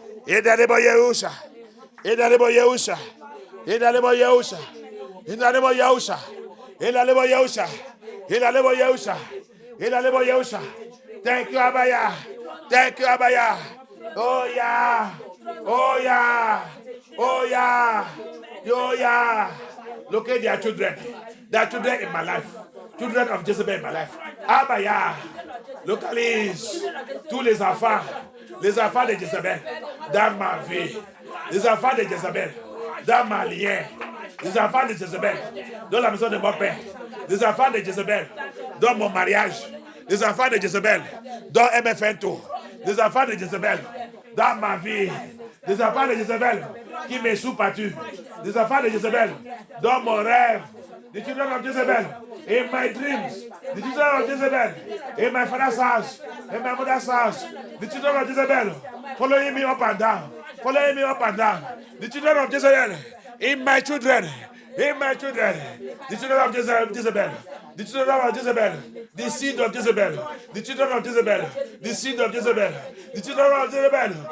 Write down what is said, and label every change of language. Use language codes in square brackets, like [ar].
[en] In the name of Yahusha. In the name of Yahusha. In the name of Yahusha. In the name of Yahusha. In the name of Yahusha. In the name of Yahusha. In the name of Yahusha. Thank you, Abaya. Thank you, Abaya. Oh yeah. Oh yeah. Oh yeah. Oh yeah. Look at their children. Their children in my life. Children of Jezebel in my life. Abaya. Look at this. [fr] Tous les enfants de Jezebel dans ma vie. Les enfants de Jezebel dans ma lien. Les enfants de Jezebel dans la maison de mon père. Les enfants de Jezebel dans mon mariage. Les enfants de Jezebel dans MFN2. Les enfants de Jezebel dans ma vie. Les enfants de Jezebel qui me sont battus. Les enfants de Jezebel dans mon rêve. [en] The children of Jezebel in my dreams. The children of Jezebel in my father's house, in my mother's house. The children of Jezebel following me up and down. Following me up and down. The children of Jezebel in my children. In my children. The children of Jezebel. The children of Jezebel. The seed of Jezebel. The children of Jezebel. The seed of Jezebel. The children of Jezebel.